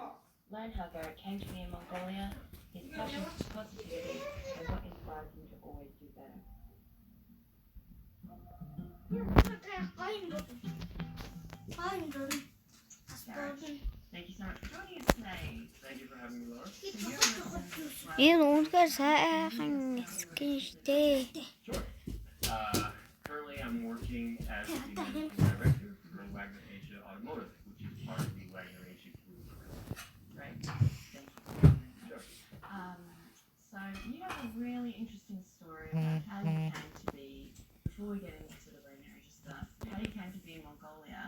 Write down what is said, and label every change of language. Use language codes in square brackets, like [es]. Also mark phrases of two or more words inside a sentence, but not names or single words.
[en] Learn how Garrett came to be in Mongolia, his passion for positivity, and what inspires him to always do better. Thank you so much for joining us today. Thank you for having me, Laura. [mn] Энэ үнэхээр сайхан скин штэ. [en] Sure. Currently, I'm working as the managing director for Wagner Asia Automotive, which is part of the Wagner Asia Group. Great. Thank you. Sure. So you have a really interesting story about how you came to be, before we get into the Wagner Asia stuff, how you came to be in Mongolia.